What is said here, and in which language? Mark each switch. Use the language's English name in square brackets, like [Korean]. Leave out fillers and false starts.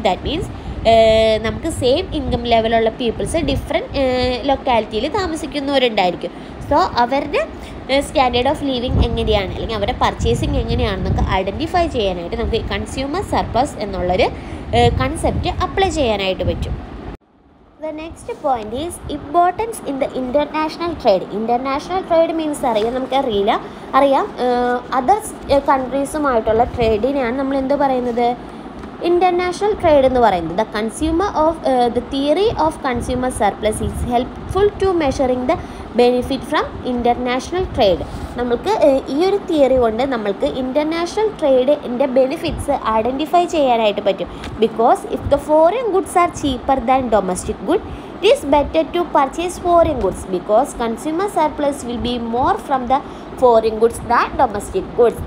[English] that means [Malayalam] നമുക്ക് same income ലെവലുള്ള people's different ലൊക്കാലിറ്റിയിൽ താമസിക്കുന്നവരുണ്ടായിരിക്കും. So അവരുടെ standard of living എങ്ങനെയാണ് അല്ലെങ്കിൽ അവരുടെ പർച്ചേസിങ് എങ്ങനെയാണെന്നൊക്കെ ഐഡൻറ്റിഫൈ ചെയ്യാനായിട്ട് നമുക്ക് കൺസ്യൂമർ സർപ്ലസ് എന്നുള്ളൊരു കൺസെപ്റ്റ് അപ്ലൈ ചെയ്യാനായിട്ട് പറ്റും. [English] The next point is importance in the international trade. International trade means [Malayalam] നമുക്കറിയാം അതർ കൺട്രീസുമായിട്ടുള്ള ട്രേഡിനെയാണ് നമ്മൾ എന്ത് പറയുന്നത്, international trade എന്ന് പറയുന്നത്. [English] The consumer of the theory of consumer surplus is helpful to measuring the benefit from international trade. [Malayalam] നമ്മൾക്ക് ഈ ഒരു theory കൊണ്ട് നമ്മൾക്ക് ഇൻ്റർനാഷണൽ ട്രേഡിൻ്റെ ബെനിഫിറ്റ്സ് ഐഡൻറ്റിഫൈ ചെയ്യാനായിട്ട് പറ്റും. [English] Because if the foreign goods are cheaper than domestic good, it is better to purchase foreign goods because consumer surplus will be more from the foreign goods than domestic goods.